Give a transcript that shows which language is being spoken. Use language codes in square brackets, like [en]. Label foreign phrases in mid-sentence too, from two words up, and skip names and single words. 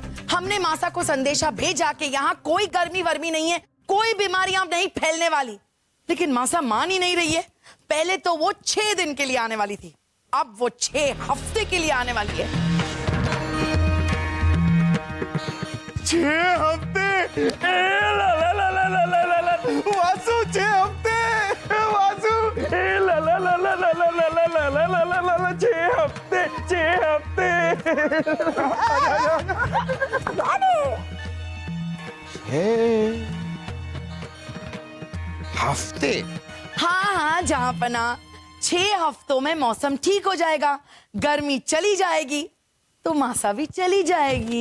[hi] हमने मासा को संदेशा भेजा कि यहाँ कोई गर्मी वर्मी नहीं है, कोई बीमारियां नहीं फैलने वाली, लेकिन मासा मान ही नहीं रही है। पहले तो वो 6 दिन के लिए आने वाली थी, अब वो 6 हफ्ते के लिए आने वाली है। 6 हफ्ते? ला ला ला ला ला ला ला ला वासु 6 हफ्ते? वासु ला ला ला ला ला ला ला ला ला ला ला ला ला ला 6 हफ्ते 6 हफ्ते। 6 हफ्ते? हाँ, जहांपना, 6 हफ्तों में मौसम ठीक हो जाएगा, गर्मी चली जाएगी तो मासा भी चली जाएगी।